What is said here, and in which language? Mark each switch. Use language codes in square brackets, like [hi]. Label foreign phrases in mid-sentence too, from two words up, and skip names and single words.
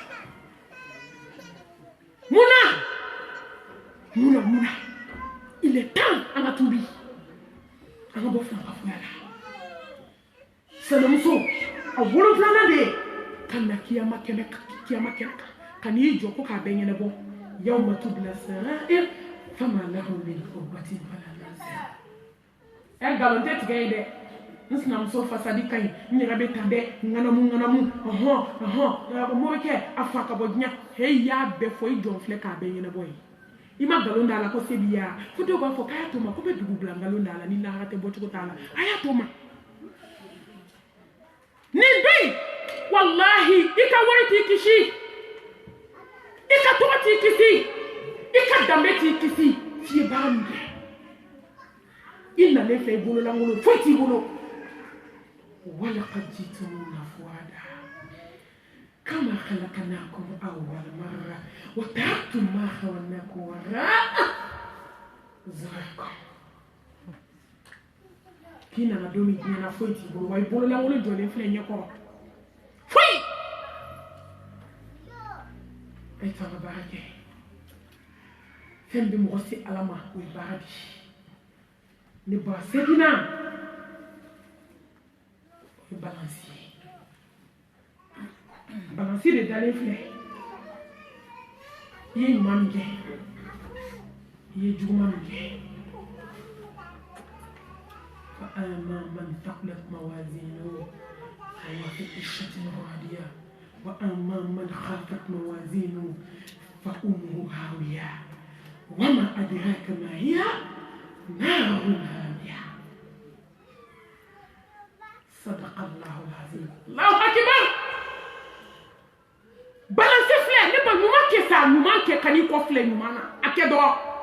[bm] munna [fr] il est temps [bm] an ka tubi an ka bɔ filankafoya la sinamuso a wolonfilanan de ye ka na kiyama kɛnɛ kan ka n'i jɔ ko k'a bɛɛ ɲɛnabɔ [ar] يوم تبلى السرائر فما له من قوة ولا ناصر [bm] nkalon tɛ tigɛ ye dɛ n sinamuso fasadi ka ɲi n yɛrɛ bɛ tan dɛ ŋanamu mo bɛ kɛ a fa ka bɔ diɲɛ he y'a bɛɛ fɔ I jɔn filɛ k'a bɛɛ ɲɛnabɔ ye I ma nkalon da la ko se b'i ya fo dɔw b'a fɔ k'a y'a to ma ko bɛ dugu bila nkalon da la ni lahara tɛ bɔcogo t'a la a y'a to ma nin bɛ yen wallahi I ka wari t'i kisi I ka tɔgɔ t'i kisi I ka danbe t'i kisi f'i ye baara min kɛ I nalen filɛ I bololankolon foyi t'i bolo [ar] ولقد جئتمونا فرادى كما خلقناكم أول مرة وتركتم ما خولناكم وراء ظهوركم [bm] k'i nana don min diɲɛ na foyi t'i bolo wa I bololankolon jɔlen filɛ ɲɛkɔrɔ foyi a ye to an ka baara kɛ fɛn bɛ mɔgɔ se ala ma o ye baara de ne ba segina o ye balansi ye balansi de dalen filɛ I ye ɲuman min kɛ I ye juguman min kɛ [ar] فأما من ثقلت موازينه فهو في عيشة راضية وأما من خفت موازينه فأمه هاوية وما أدراك ما هيه نار حامية صدق الله العظيم الله أكبر [bm] balansi filɛ ne ba ɲuman kɛ sa ɲuman kɛ ka n'i kɔ filɛ ɲuman na a kɛ dɔrɔn